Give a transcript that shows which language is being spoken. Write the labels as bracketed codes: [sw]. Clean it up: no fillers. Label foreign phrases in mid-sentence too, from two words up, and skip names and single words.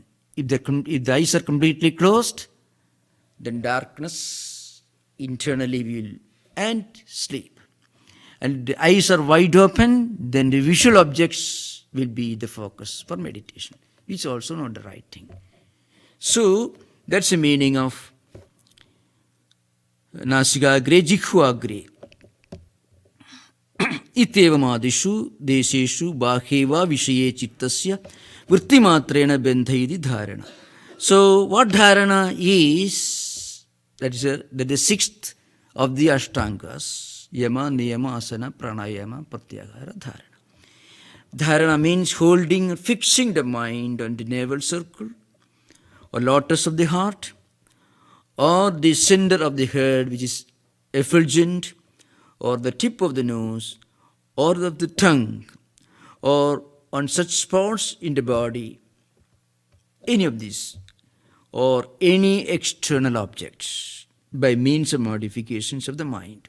[en] If the eyes are completely closed, then darkness internally will and sleep. And the eyes are wide open, then the visual objects will be the focus for meditation, which is also not the right thing. So that's the meaning of [sa] Nasikagre Jikhvagre. Ityevamadishu deseshu baheva vishaye chittasya vrittimatrena bendhaidi dharana. [en] So what dharana is, that is the sixth of the Ashtangas, [sa] yama, niyama, asana, pranayama, pratyahara, dharana. [en] Dharana means holding, fixing the mind on the navel circle, or lotus of the heart, or the center of the head, which is effulgent, or the tip of the nose, or of the tongue, or on such spots in the body, any of these, or any external objects by means of modifications of the mind.